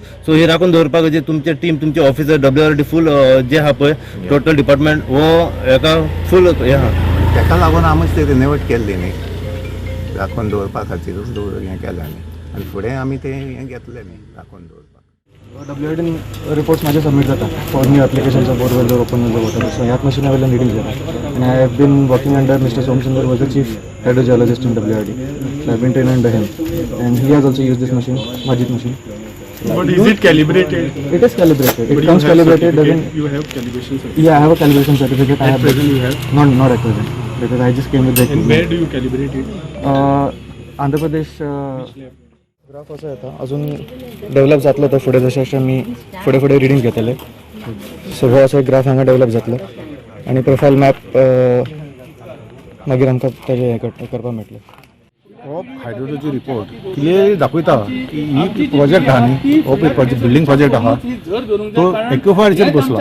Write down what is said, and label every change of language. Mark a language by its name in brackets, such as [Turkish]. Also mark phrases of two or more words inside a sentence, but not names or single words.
[Konkani] सो हे राखून दवरपाक जे तुमचे टीम, तुमचे ऑफिसर WRD फूल जे आहा पळय [English] total department [Konkani] वो हेका फूल हे आहा. तेका लागून आमीच ते रिनोवेट केल्ली न्ही, राखून दवरपा खातीरूच हें केलें आनी फुडें आमी ते हें घेतलें न्ही राखून दवरपाक. [English] WRD [Konkani] रिपोर्ट्स माझे सबमिट जातात [English] for new applications of borewell or open well water. [Konkani] So ह्यात [English] machine available [Konkani] रिडींग जातात. [English] And I have been working under Mr. Somsundar, was the chief hydrogeologist in WRD. So I have been trained under him, and he has also used this machine, Majid machine. But is it calibrated? It is calibrated. It comes calibrated. Doesn't you have calibration certificate? yeah, I have a calibration certificate. I At have present you have? not at present because I just came with the And where do you calibrate it? आंध्र प्रदेश. [Konkani] ग्राफ असं येतं अजून डेव्हलप जातलं तर फुडें जशें जशें मी फुडें रिडींग घेतले. सो हो असो एक ग्राफ हांगा डेव्हलप जातलो आनी [English] profile map [Konkani] मागीर आमकां तेजें हें करपाक मेळटलें. हो [English] hydrology report [Konkani] क्लियरली दाखयता की ही प्रोजेक्ट आहा न्ही, हो [English] building project [Konkani] आहा तो एक्युफायरचेर बसलो.